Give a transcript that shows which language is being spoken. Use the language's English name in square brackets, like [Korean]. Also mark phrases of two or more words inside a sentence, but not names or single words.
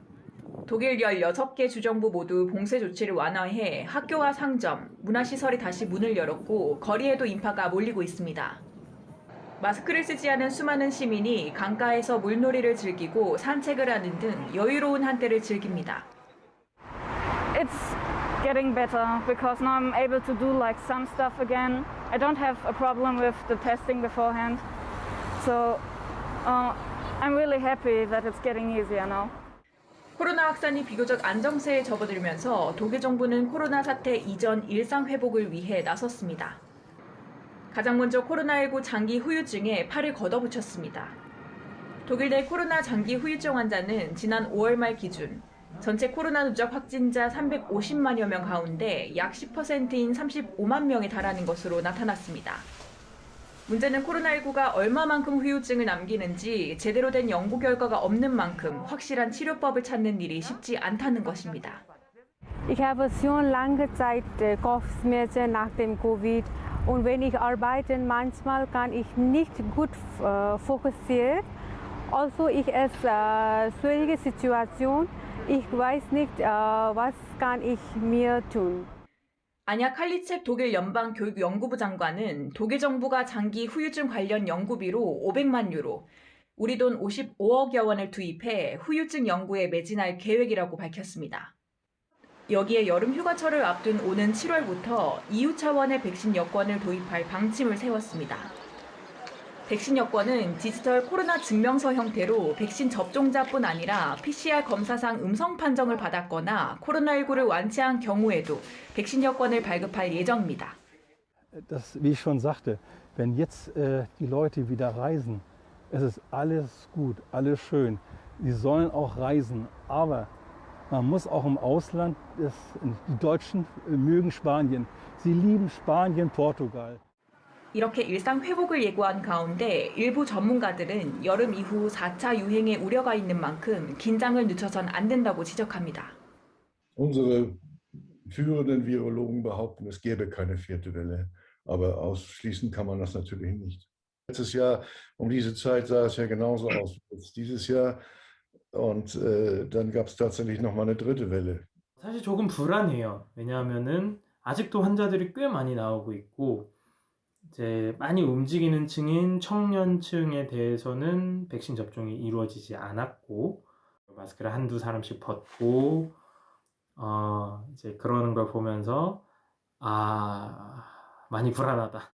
[Korean] 독일 16개 주정부 모두 봉쇄 조치를 완화해 학교와 상점, 문화시설이 다시 문을 열었고 거리에도 인파가 몰리고 있습니다. 마스크를 쓰지 않은 수많은 시민이 강가에서 물놀이를 즐기고 산책을 하는 등 여유로운 한때를 즐깁니다. [English] It's getting better because now I'm able to do like some stuff again. I don't have a problem with the testing beforehand. So I'm really happy that it's getting easier now. [Korean] 코로나 확산이 비교적 안정세에 접어들면서 독일 정부는 코로나 사태 이전 일상 회복을 위해 나섰습니다. 가장 먼저 코로나19 장기 후유증에 팔을 걷어붙였습니다. 독일 내 코로나 장기 후유증 환자는 지난 5월 말 기준 전체 코로나 누적 확진자 350만여 명 가운데 약 10%인 35만 명에 달하는 것으로 나타났습니다. 문제는 코로나19가 얼마만큼 후유증을 남기는지 제대로 된 연구 결과가 없는 만큼 확실한 치료법을 찾는 일이 쉽지 않다는 것입니다. [German] Ich habe schon lange Zeit Kopfschmerzen nach dem Covid und wenn ich arbeite, manchmal kann ich nicht gut fokussieren. Also ich es schwierige Situation. Ich weiß nicht, was kann ich mir tun. [Korean] 아냐 칼리첵 독일 연방교육연구부 장관은 독일 정부가 장기 후유증 관련 연구비로 500만 유로, 우리 돈 55억여 원을 투입해 후유증 연구에 매진할 계획이라고 밝혔습니다. 여기에 여름 휴가철을 앞둔 오는 7월부터 EU 차원의 백신 여권을 도입할 방침을 세웠습니다. 백신 여권은 디지털 코로나 증명서 형태로 백신 접종자뿐 아니라 PCR 검사상 음성 판정을 받았거나 코로나19를 완치한 경우에도 백신 여권을 발급할 예정입니다. [German] Das, wie ich schon sagte, wenn jetzt die Leute wieder reisen, es ist alles gut, alles schön. Sie sollen auch reisen, aber man muss auch im Ausland, die Deutschen mögen Spanien, sie lieben Spanien, Portugal. [Korean] 이렇게 일상 회복을 예고한 가운데 일부 전문가들은 여름 이후 4차 유행의 우려가 있는 만큼 긴장을 늦춰선 안 된다고 지적합니다. [German] Unsere führenden Virologen behaupten, es gäbe keine vierte Welle, aber ausschließen kann man das natürlich nicht. Letztes Jahr um diese Zeit sah es ja genauso aus wie jetzt dieses Jahr und dann gab es tatsächlich noch mal eine dritte Welle. [Korean] 사실 조금 불안해요. 왜냐하면은 아직도 환자들이 꽤 많이 나오고 있고 이제 많이 움직이는 층인 청년층에 대해서는 백신 접종이 이루어지지 않았고 마스크를 한두 사람씩 벗고 이제 그러는 걸 보면서 많이 불안하다.